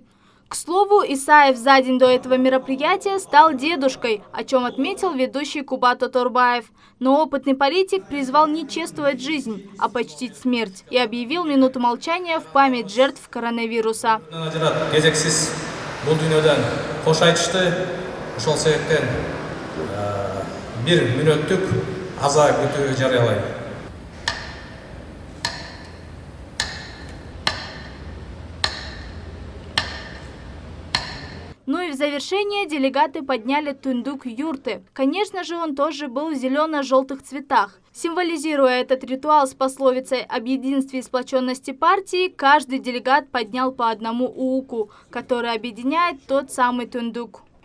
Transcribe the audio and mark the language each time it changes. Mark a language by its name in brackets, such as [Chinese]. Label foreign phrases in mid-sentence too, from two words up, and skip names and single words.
[Russian] К слову, Исаев за день до этого мероприятия стал дедушкой, о чем отметил ведущий Кубат Оторбаев. Но опытный политик призвал не чествовать жизнь, а почтить смерть и объявил минуту молчания в память жертв коронавируса. [Kazakh] Бұл дүниеден қош айтышты, [Kyrgyz] ошол себептен бир мүнөттүк аза күтүү жарыялайм. [Russian] Ну и в завершение делегаты подняли тундук юрты. Конечно же, он тоже был в зелено-желтых цветах. Символизируя этот ритуал с пословицей об единстве и сплоченности партии, каждый делегат поднял по одному ууку, который объединяет тот самый тундук.